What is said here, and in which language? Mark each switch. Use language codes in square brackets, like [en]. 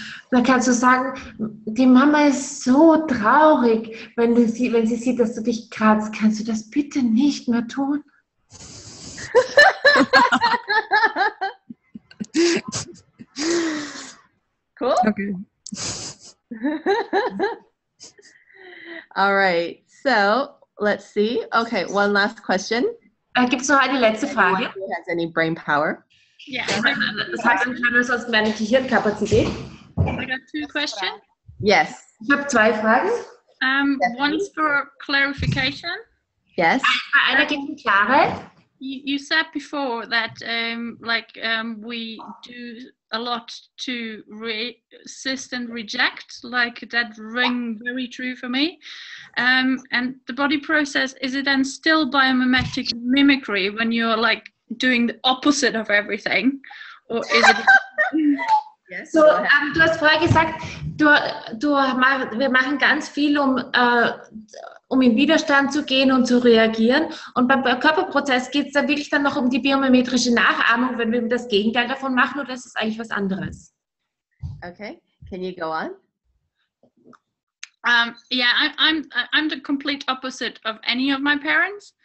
[de] Dann kannst du sagen, die Mama ist so traurig, wenn sie sieht, dass du dich kratzt. Kannst du das bitte nicht mehr tun? [en] Cool. Okay. All right. So let's see. Okay, one last question. [de] Gibt es noch eine letzte Frage? [en] Who has any brain power? Yeah. [de] Das heißt, ich habe sonst meine Gehirnkapazität. [en] I got two questions. Yes. [de] Ich habe zwei Fragen. [en] One's for clarification. Yes. [de] Einer geht um Klarheit. [en] You said before that we do a lot to resist and reject, that ring very true for me. And the body process, is it then still biomimetic mimicry when you're doing the opposite of everything? Or is it... Yes. [de] So, du hast vorher gesagt, wir machen ganz viel, um in Widerstand zu gehen und zu reagieren. Und beim Körperprozess geht es da wirklich dann noch um die biomimetrische Nachahmung, wenn wir das Gegenteil davon machen, oder ist es eigentlich was anderes? [en] Okay. Can you go on? I'm the complete opposite of any of my parents.